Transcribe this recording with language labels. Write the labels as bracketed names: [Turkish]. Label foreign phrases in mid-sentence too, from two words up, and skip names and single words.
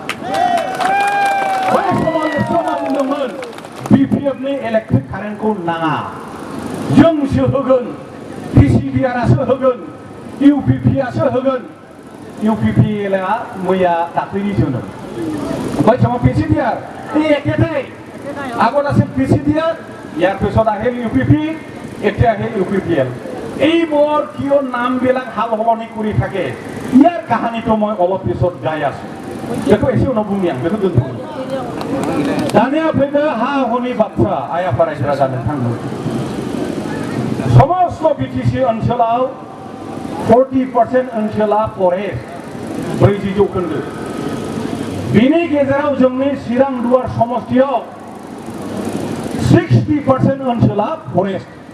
[Bodo] बै समाव एबसुआ बुंदोंमोन BPFनि [English] electric currentkhou [Bodo] नाङा, जोंसो होगोन, PCDRआसो होगोन, UPPआसो होगोन। UPPLआ मैया दाख्लैनि जोनोम। बै समाव PCDR एखेथाय [Assamese] আগত আছিল PCDR, ইয়াৰ পিছত আহিল UPP, এতিয়া আহিল UPPL। এইবোৰ কিয় নামবিলাক হাল সলনি কৰি থাকে, ইয়াৰ কাহিনীটো মই অলপ পিছত গাই আছো। [Bodo] बेखौ एसे उनाव बुंनि आं बेखौ दोनथ'नि। दानिया फैदो हा हुनि बाथ्रा आइ आफा रायजो राजा नोंथांमोन। समस्त BTC ओनसोलाव 40% ओनसोला फरेस्ट 40%। बिनि गेजेराव जोंनि चिरां दुवार समष्टियाव 60% ओनसोला फरेस्ट।